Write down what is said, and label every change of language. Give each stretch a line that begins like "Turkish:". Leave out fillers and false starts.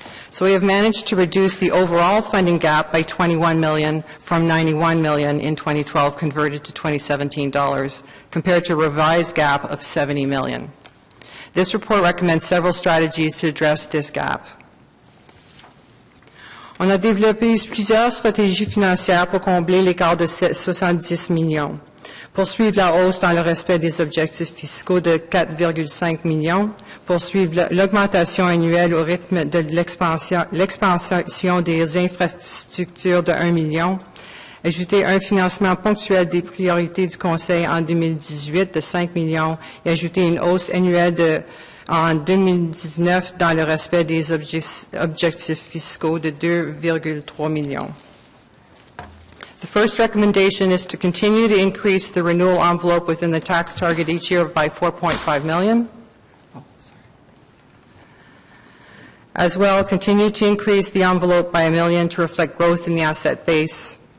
English: So we have managed to reduce the overall funding gap by $21 million from $91 million in 2012 converted to 2017 dollars, compared to a revised gap of $70 million. This report recommends several strategies to address this gap.
French: On a développé plusieurs stratégies financières pour combler l'écart de 70 millions. Poursuivre la hausse dans le respect des objectifs fiscaux de 4,5 millions. Poursuivre l'augmentation annuelle au rythme de l'expansion des infrastructures de 1 million. Ajouter un financement ponctuel des priorités du Conseil en 2018 de 5 millions et ajouter une hausse annuelle en 2019 dans le respect des objectifs fiscaux de 2,3 millions.
English: The first recommendation is to continue to increase the renewal envelope within the tax target each year by $4.5 million. As well, continue to increase the envelope by $1 million to reflect growth in the asset base.